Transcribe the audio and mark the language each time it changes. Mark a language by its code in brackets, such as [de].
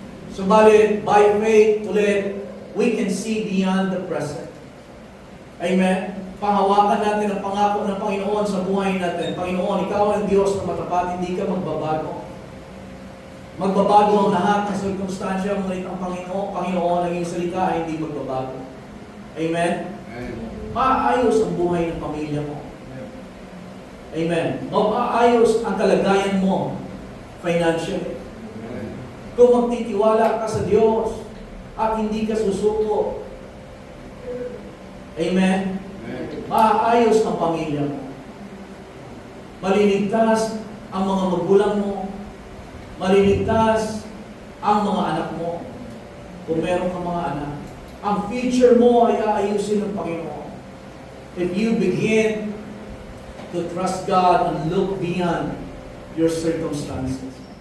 [en] Subalit, by faith, ulit, we can see beyond the present. Amen? [tl] Pahawakan natin ang pangako ng Panginoon sa buhay natin. Panginoon, ikaw ang Diyos na matapat, hindi ka magbabago. Magbabago ang lahat ng sirkumstansya, ngunit ang Panginoon ang iyong salita ay hindi magbabago. Amen? Maayos ang buhay ng pamilya mo. Amen. Maayos ang kalagayan mo financially. Kung magtitiwala ka sa Diyos at hindi ka susuko. Amen. Maayos ang pamilya mo. Maliligtas ang mga magulang mo. Maliligtas ang mga anak mo. Kung meron kang mga anak. Ang future mo ay aayusin ng Panginoon. [en] If you begin to trust God and look beyond your circumstances.